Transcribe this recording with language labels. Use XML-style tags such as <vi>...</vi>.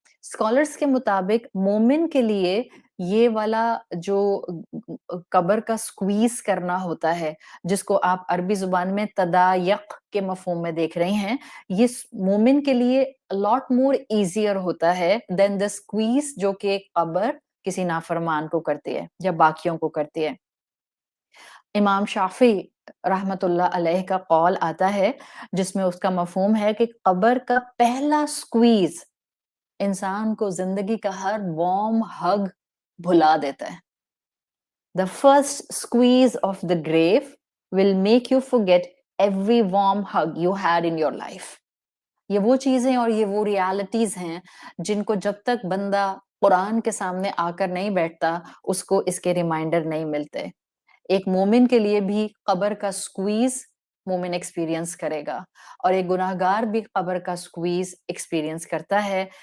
<hi>Scholars के मुताबिक मोमिन के लिए ये वाला जो कब्र का स्क्वीज़ करना होता है, जिसको आप अरबी ज़ुबान में तदायक़ के मफ़हूम में देख रही हैं, ये मोमिन के लिए</hi> <en>lot more easier</en> <hi>होता है</hi> <en>then the squeeze</en> <hi>जो कि कब्र किसी नाफरमान को करती है या बाकियों को करती है। इमाम शाफ़ी रहमतुल्लाह अलैह का कौल आता है, जिसमें उसका मफ़हूम है कि कब्र का पहला स्क्वीज़ इंसान को ज़िंदगी का हर वार्म हग भुला देता है।</hi> <en>The first squeeze of the grave will make you forget every warm hug you had in your life.</en> <hi>ये वो चीज़ें और ये वो रियलिटीज़ हैं, जिनको जब तक बंदा कुरान के सामने आकर नहीं बैठता, उसको इसके रिमाइंडर नहीं मिलते। एक मोमिन के लिए भी कब्र का स्क्वीज़ मोमिन एक्सपीरियंस करेगा और एक गुनाहगार भी कब्र का स्क्वीज़ एक्सपीरियंस करता है।</hi>